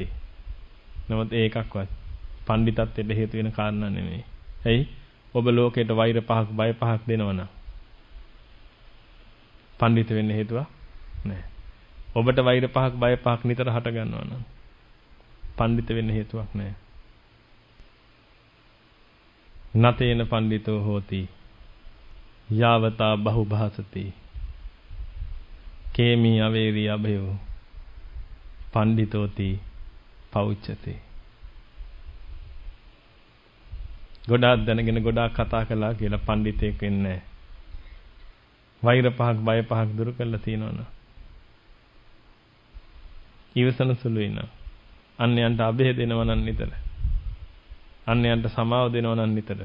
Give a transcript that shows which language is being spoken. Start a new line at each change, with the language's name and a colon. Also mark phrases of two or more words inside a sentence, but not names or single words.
Sinhala: නමුත් ඒකක්වත් පඬිතත්වයට හේතු වෙන කාරණා නෙමෙයි. එයි ඔබ ලෝකයට වෛර පහක් බය පහක් දෙනවනම් පඬිත වෙන්න හේතුවක් නැහැ. ඔබට වෛර පහක් බය පහක් නිතර හට ගන්නවා නම් පඬිත වෙන්න හේතුවක් නැහැ.
Pali: නතේන පඬිතෝ හෝති යාවතා බහුභාසති කේමි අවේරි අභයෝ පඬිතෝති පෞච්චති.
Sinhala: ගොඩාක් දැනගෙන ගොඩාක් කතා කළා කියලා පඬිතෙක් වෙන්නේ නැහැ. වෛර පහක් බය පහක් දුරු කරලා තියනවනේ. ඊවසන සුළුයි නා. අන්‍යයන්ට අභය දෙනවා නම් නිතර. අන්‍යයන්ට සමාව දෙනවා නම් නිතර.